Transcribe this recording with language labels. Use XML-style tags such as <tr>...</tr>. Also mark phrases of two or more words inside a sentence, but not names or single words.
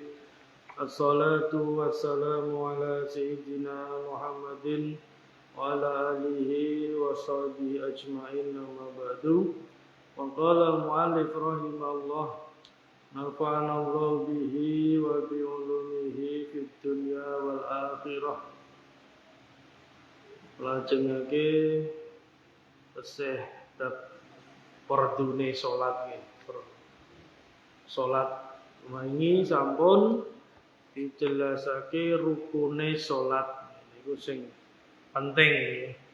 <ar>الصلاة والسلام على سيدنا محمد وعلى آله وصحبه أجمعين، أما بعد. وقال المؤلف رحمه الله نفعنا الله به وبعلومه في الدنيا والآخرة.</ar> <jv>Lajengake tesih bab perdune salat nggih. Salat wingi sampun dijelasake rukune salat niku sing penting nggih.</jv>